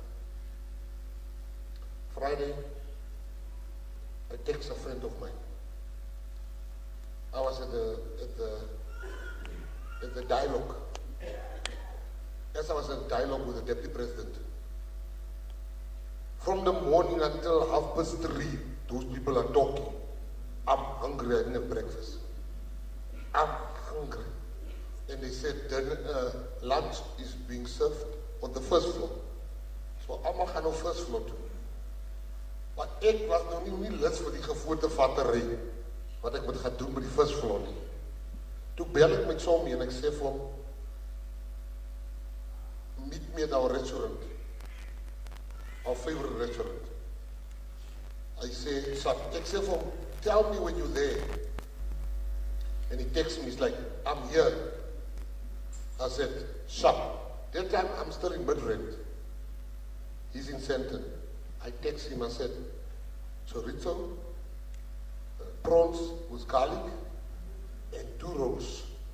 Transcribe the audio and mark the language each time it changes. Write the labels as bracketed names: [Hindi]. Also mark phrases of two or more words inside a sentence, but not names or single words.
[English] Friday, I text a friend of mine. I was at the dialogue. As I was in dialogue with the deputy president. From the morning until 3:30, those people are talking. I'm hungry, I didn't have breakfast. I'm hungry. And they said, lunch is being served on the first floor. [Afrikaans] So allemaal gaan nou [English] first floor [Afrikaans] toe. Maar ek was nou nie lus vir die gevoerte vattery, wat ek moet gaan doen by die [English] first floor [Afrikaans] nie. Toe bel ek met Somie en ek sê vir hom, [English] meet me at our restaurant, our favorite restaurant. I say, [Afrikaans] ek sê vir hom, [English] tell me when you're there. And he texts me, he's like, I'm here. I said, sharp. That time I'm still in Midrand. He's in Sandton. I text him, I said, chorizo, prawns with garlic, and 2 rolls.